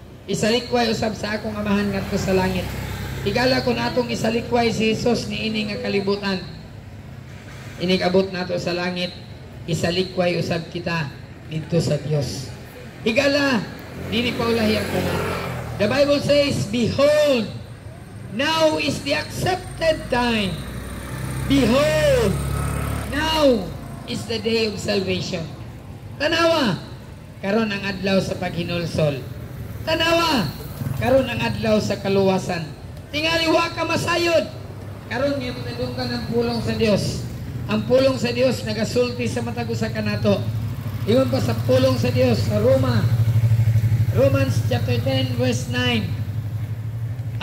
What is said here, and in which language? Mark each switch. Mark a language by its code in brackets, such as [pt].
[ceb] Isalikway usab sa akong amahan ngadto sa langit. Higala kung atong isalikway si Jesus niini nga kalibutan, inig-abot nato sa langit, isalikway usab kita dito sa Dios. Higala, dili pa ulahi ang tanan. [en] The Bible says, behold, now is the accepted time. Behold, now is the day of salvation. [ceb] Tanawa, karon ang adlaw sa paghinulsol. Tanawa, karon ang adlaw sa kaluwasan. Tingali wa ka masayod. Karon nga matadung ka ng pulong sa Dios. Ang pulong sa Dios nagasulti sa matag usa kanato. Ingon pa sa pulong sa Dios sa [en] Romans chapter 10 verse 9.